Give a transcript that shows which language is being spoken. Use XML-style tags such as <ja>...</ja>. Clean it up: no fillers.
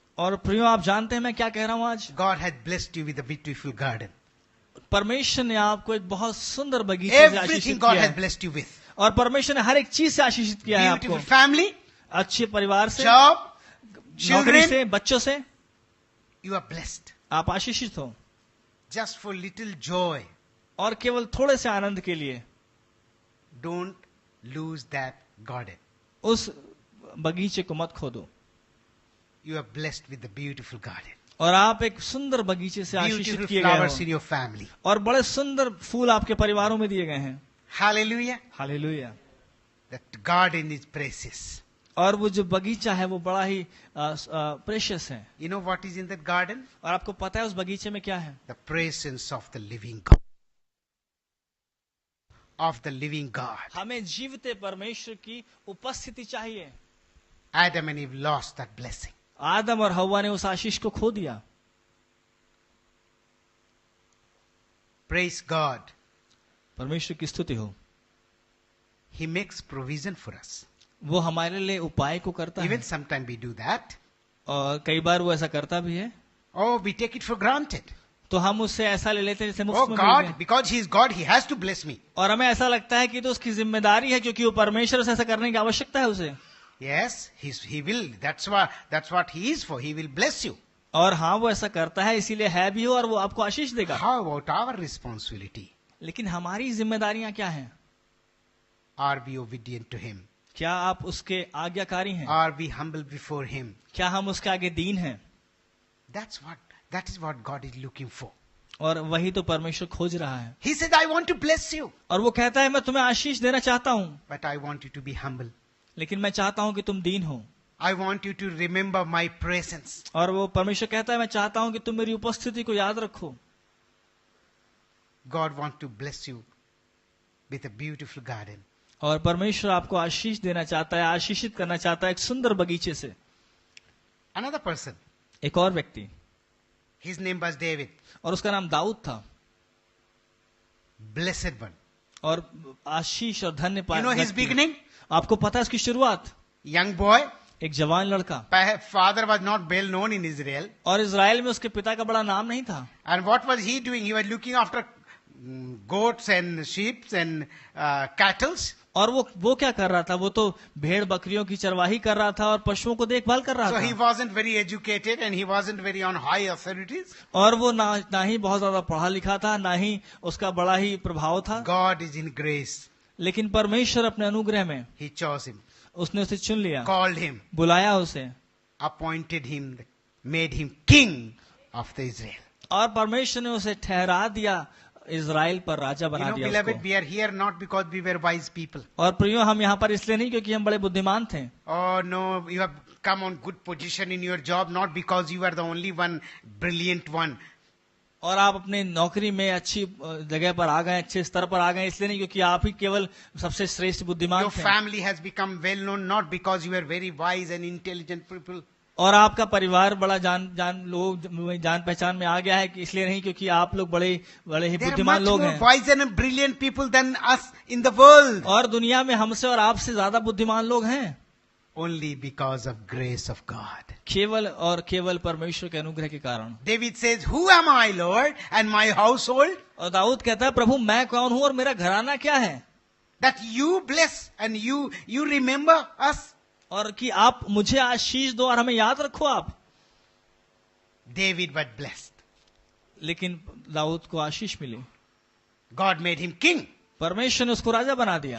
<hi>और प्रियो, आप जानते हैं मैं क्या कह रहा हूं आज?</hi> <en>God has blessed you with a beautiful garden.</en> <hi>परमेश्वर ने आपको एक बहुत सुंदर बगीचे से</hi> <en>Everything</en> <hi>आशीषित</hi> <en>God</en> <hi>किया</hi> <en>has</en> <hi>है.</hi> <en>blessed you with.</en> <hi>और परमेश्वर ने हर एक चीज से आशीषित किया है आपको.</hi> <en>Beautiful family,</en> <hi>अच्छे परिवार से,</hi> <en>job,</en> <hi>नौकरी</hi> <en>children.</en> <hi>से, बच्चों से</hi> <en>You are blessed.</en> <hi>आप आशीषित हो.</hi> <en>Just for little joy.</en> <hi>और केवल थोड़े से आनंद के लिए</hi> <en>Don't lose that garden.</en> <hi>उस बगीचे को मत खो दो.</hi> <en>You are blessed with the beautiful garden.</en> <hi>और आप एक सुंदर बगीचे से आशीषित</hi> <en>Beautiful</en> <hi>किए गए</hi> <en>flowers</en> <hi>हो.</hi> <en>in your family.</en> <hi>और बड़े सुंदर फूल आपके परिवारों में दिए गए हैं.</hi> <en>Hallelujah.</en> <hi>Hallelujah.</hi> <en>That garden is precious.</en> <hi>और वो जो बगीचा है वो बड़ा ही प्रेशियस है.</hi> <en>You know what is in that garden?</en> <hi>और आपको पता है उस बगीचे में क्या है?</hi> <en>The presence of the living God. Of the living God.</en> <hi>हमें जीवते परमेश्वर की उपस्थिति चाहिए.</hi> <en>Adam and Eve lost that blessing.</en> <hi>आदम और हव्वा ने उस आशीष को खो दिया.</hi> <en>Praise God.</en> <hi>परमेश्वर की स्तुति हो.</hi> <en>He makes provision for us.</en> <hi>वो हमारे लिए उपाय को करता है.</hi> <en>Even sometimes we do that.</en> <hi>और कई बार वो ऐसा करता भी है.</hi> <en>Oh, we take it for granted.</en> <hi>तो हम उससे ऐसा ले लेते हैं जैसे</hi> <en>Oh</en> <hi>मुफ्त में मिल</hi> <en>God,</en> <hi>गया.</hi> <en>because He is God, He has to bless me.</en> <hi>और हमें ऐसा लगता है कि तो उसकी जिम्मेदारी है क्योंकि वो परमेश्वर से ऐसा करने की आवश्यकता है उसे.</hi> <en>Yes, He will. That's what He is for. He will bless you.</en> <hi>और हाँ, वो ऐसा करता है, इसीलिए है भी हो और वो आपको आशीष देगा.</hi> <en>How about our responsibility?</en> <hi>लेकिन हमारी जिम्मेदारियां क्या हैं?</hi> <en>Are we obedient to Him?</en> <hi>क्या आप उसके आज्ञाकारी हैं?</hi> <en>Are we humble before Him?</en> <hi>क्या हम उसके आगे दीन हैं?</hi> <en>That is what God is looking for.</en> <hi>और वही तो परमेश्वर खोज रहा है.</hi> <en>He said, I want to bless you,</en> <hi>और वो कहता है मैं तुम्हें आशीष देना चाहता हूँ,</hi> <en>but I want you to be humble.</en> <hi>लेकिन मैं चाहता हूँ कि तुम दीन हो.</hi> <en>I want you to remember my presence.</en> <hi>और वो परमेश्वर कहता है मैं चाहता हूँ कि तुम मेरी उपस्थिति को याद रखो.</hi> <en>God wants to bless you with a beautiful garden.</en> <hi>और परमेश्वर आपको आशीष देना चाहता है, आशीषित करना चाहता है एक सुंदर बगीचे से.</hi> <en>Another person,</en> <hi>एक और व्यक्ति,</hi> <en>his name was David,</en> <hi>और उसका नाम दाऊद था.</hi> <en>blessed one.</en> <hi>और आशीष और धन्य</hi> <en>You know his beginning?</en> <hi>आपको पता है उसकी शुरुआत?</hi> <en>Young boy,</en> <hi>एक जवान लड़का.</hi> <en>father was not well known in Israel.</en> <hi>और इज़राइल में उसके पिता का बड़ा नाम नहीं था.</hi> <en>And what was he doing? He was looking after goats and sheep and cattle.</en> <hi>और वो क्या कर रहा था? वो तो भेड़ बकरियों की चरवाही कर रहा था और पशुओं को देखभाल कर रहा</hi> <en>So he</en> <hi>था.</hi> <en>wasn't very educated and he wasn't very on high authorities.</en> <hi>और वो ना ही बहुत ज्यादा पढ़ा लिखा था, ना ही उसका बड़ा ही प्रभाव था.</hi> <en>God is in grace.</en> <hi>लेकिन परमेश्वर अपने अनुग्रह में</hi> <en>He chose him,</en> <hi>उसने उसे चुन लिया,</hi> <en>called him,</en> <hi>बुलाया उसे,</hi> <en>appointed him, made him king of the Israel.</en> <hi>और परमेश्वर ने उसे ठहरा दिया, इज़राइल पर राजा</hi> <en>You</en> <hi>बना</hi> <en>know,</en> <hi>दिया</hi> <en>beloved,</en> <hi>उसको.</hi> <en>we are here not because we were wise people.</en> <hi>और प्रियो, हम यहाँ पर इसलिए नहीं क्योंकि हम बड़े बुद्धिमान थे.</hi> <en>Oh no, you have come on good position in your job not because you are the only one brilliant one.</en> <hi>और आप अपने नौकरी में अच्छी जगह पर आ गए, अच्छे स्तर पर आ गए, इसलिए नहीं क्योंकि आप ही केवल सबसे श्रेष्ठ बुद्धिमान</hi> <en>Your</en> <hi>थे.</hi> <en>family has become well known not because you are very wise and intelligent people.</en> <hi>और आपका परिवार बड़ा जान पहचान में आ गया है कि इसलिए नहीं क्योंकि आप लोग बड़े ही</hi> <en>There are</en> <hi>बुद्धिमान</hi> <en>much</en> <hi>लोग</hi> <en>more</en> <hi>हैं.</hi> <en>wiser and brilliant people than us in the world.</en> <hi>और दुनिया में हमसे और आपसे ज्यादा बुद्धिमान लोग हैं,</hi> <en>Only because of grace of God.</en> <hi>केवल और केवल परमेश्वर के अनुग्रह के कारण.</hi> <en>David says, who am I, Lord, and my household,</en> <hi>और दाऊद कहता है, प्रभु मैं कौन हूं और मेरा घराना क्या है,</hi> <en>that you bless and you remember us?</en> <hi>और कि आप मुझे आशीष दो और हमें याद रखो आप.</hi> <en>David was blessed.</en> <hi>लेकिन दाऊद को आशीष मिली.</hi> <en>God made him king.</en> <hi>परमेश्वर ने उसको राजा बना दिया.</hi>